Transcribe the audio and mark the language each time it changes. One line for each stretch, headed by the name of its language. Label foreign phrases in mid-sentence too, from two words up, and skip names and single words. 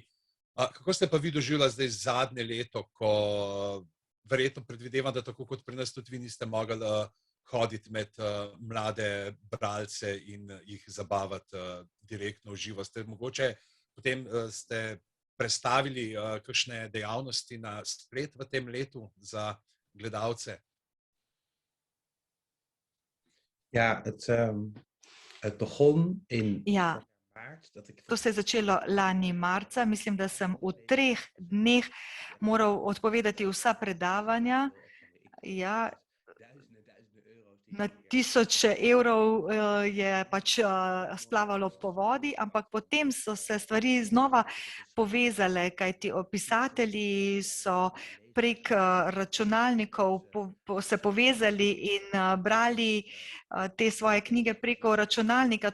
Slovenian: Kako ste pa vi doživljali zdaj zadnje leto, ko verjetno predvidevam, da tako kot pri nas tudi vi niste mogli hoditi med mlade bralce in jih zabavati direktno v živo? Mogoče potem ste prestavili kakšne dejavnosti na splet v tem letu za gledalce?
Dutch: Ja, het begon in maart.
Slovenian: To se je začelo lani marca. Mislim, da sem v 3 dneh moral odpovedati vsa predavanja. Ja, na 1000 evrov je pač splavalo po vodi, ampak potem so se stvari znova povezale, kajti pisatelji so prek računalnikov se povezali in brali te svoje knjige preko računalnika.